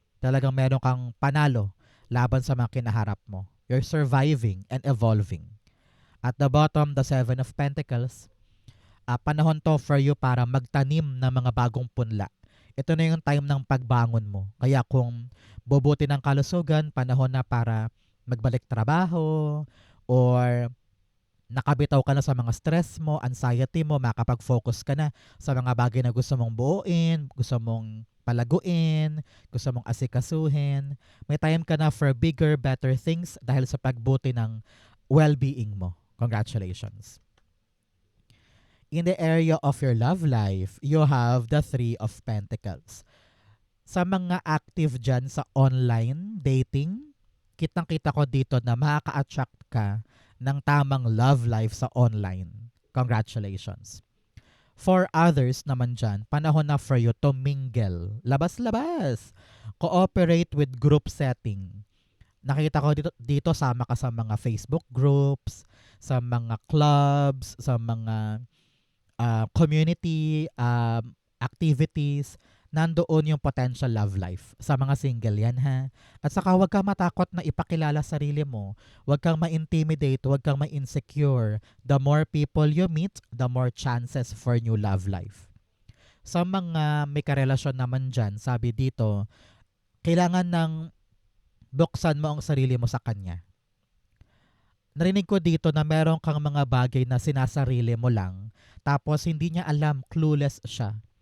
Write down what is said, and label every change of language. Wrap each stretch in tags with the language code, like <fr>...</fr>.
<tl>Talagang meron kang panalo laban sa mga kinaharap mo.</tl> <en>You're surviving and evolving. At the bottom, the Seven of Pentacles,</en> <tl>panahon to</tl> <en>for you</en> <tl>para magtanim ng mga bagong punla. Ito na yung time ng pagbangon mo. Kaya kung bubuti ng kalusugan, panahon na para magbalik trabaho or nakabitaw ka na sa mga stress mo, anxiety mo, makapag-focus ka na sa mga bagay na gusto mong buuin, gusto mong palaguin, gusto mong asikasuhin. May time ka na</tl> <en>for bigger, better things</en> <tl>dahil sa pagbuti ng well-being mo.</tl> <en>Congratulations. In the area of your love life, you have the Three of Pentacles.</en> <tl>Sa mga active dyan sa online dating, kitang-kita ko dito na makaka-attract ka ng tamang love life sa online.</tl> <en>Congratulations. For others</en> <tl>naman dyan, panahon na</tl> <en>for you to mingle.</en> <tl>Labas-labas.</tl> <en>Cooperate with group setting.</en> <tl>Nakita ko dito sama ka sa mga Facebook groups, sa mga clubs, sa mga community activities. Nandoon yung potential love life. Sa mga single yan ha. At saka huwag kang matakot na ipakilala sarili mo. Huwag kang ma-intimidate, huwag kang ma-insecure.</tl> <en>The more people you meet, the more chances for new love life.</en> <tl>Sa mga may karelasyon naman dyan, sabi dito, kailangan ng buksan mo ang sarili mo sa kanya. narinig ko dito na meron kang mga bagay na sinasarili mo lang, tapos hindi niya alam, clueless siya.</tl>